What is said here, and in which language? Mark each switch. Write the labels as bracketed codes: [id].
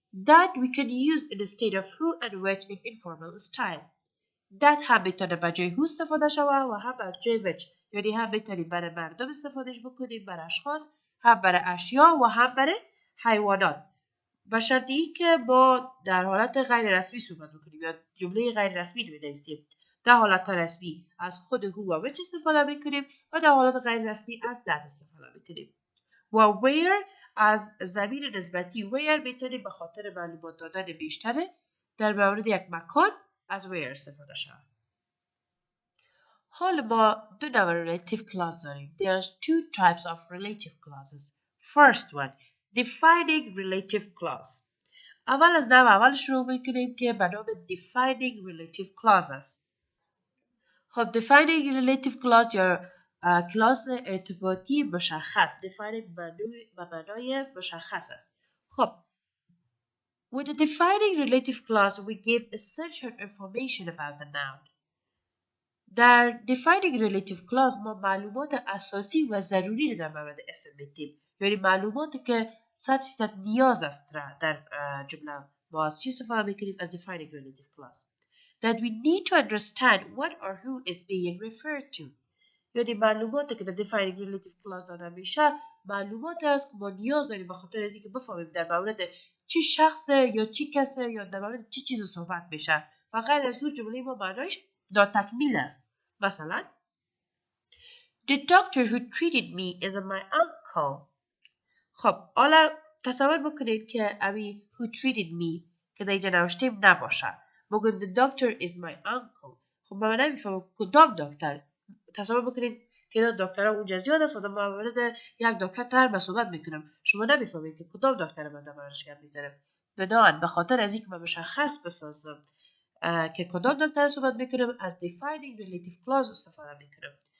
[en] That we can use instead of who and which in informal style. [fa] That هم میتونه به جای who استفاده شود و هم به جای which. یعنی هم میتونیم برای مردم استفادهش بکنیم برای اشخاص هم برای اشیا و هم برای حیوانات به شرطی که با در حالت غیر رسمی صحبت بکنیم یا جمله غیر رسمی بنویسیم. در حالت رسمی از خود who و which استفاده میکنیم و در حالت غیر رسمی از that استفاده میکنیم. و where از ضمیر نسبتی where میتونیم به خاطر معلومات دادن بیشتره در مورد یک مکان از where استفاده شود. حالا ما دو نوع relative clause داریم. [en] There's two types of relative clauses. First one, defining relative clause. [fa] اول از نوع اول شروع میکنیم که به نام defining relative clause است. خب defining relative clause یا کلاس ارتباطی مشخص. defining به معنای مشخص است. [en] خب with the defining relative clause we give essential information about the noun. [fa] در defining relative clause ما معلومات اساسی و ضروری در مورد اسم میدیم. یعنی معلوماتی که 100% نیاز است در جمله ما از چی استفاده میکنیم؟ از defining relative clause. [en] That we need to understand what or who is being referred to. [fa] یعنی معلوماتی که در defining relative clause داده میشه معلومات است که ما نیاز داریم به خاطر از اینکه بفهمیم در مورد چی شخصه یا چی کسه یا در مورد چی چیز صحبت میشه. و غیر از اون جمله ما معنایش ناتکمیل است. [en] مثلا The doctor who treated me is my uncle. [fa] خب حالا تصور بکنید که امی [en] who treated me [fa] که در اینجا نوشتیم نباشه. [en] بگویم the doctor is my uncle. [fa] خب ما نمیفهمم کدام دکتر. تصور بکنید تعداد دکترها اونجا زیاد است و در مورد یک دکتر من صحبت میکنم. شما نمیفهمید که کدام دکتر من در موردش گپ میزنم. بنابراین به خاطر از اینکه من مشخص بسازم که کدام دکتر صحبت میکنم از defining relative clause استفاده میکنم.